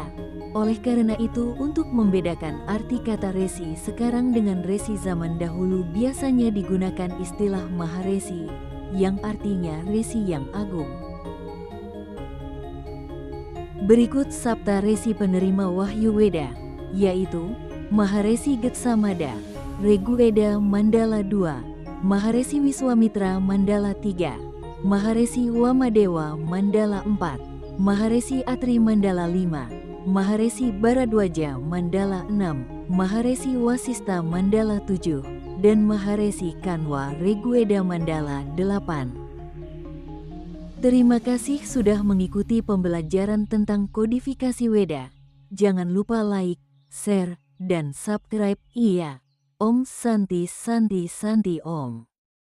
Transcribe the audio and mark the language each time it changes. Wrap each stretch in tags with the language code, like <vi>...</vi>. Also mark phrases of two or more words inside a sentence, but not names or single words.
<id>Oleh karena itu, untuk membedakan arti kata resi sekarang dengan resi zaman dahulu biasanya digunakan istilah maharesi, yang artinya resi yang agung. Berikut Sapta Resi penerima Wahyu Weda, yaitu Maharesi Getsamada, Regu Weda Mandala 2, Maharesi Wiswamitra Mandala 3, Maharesi Wamadewa Mandala 4, Maharesi Atri Mandala 5, Maharesi Baradwaja Mandala 6, Maharesi Wasista Mandala 7, dan Maharesi Kanwa Regu Weda Mandala 8. Terima kasih sudah mengikuti pembelajaran tentang kodifikasi Weda. Jangan lupa like, share, dan subscribe. Iya.</id> <sa>Om Santi Santi Santi Om.</sa>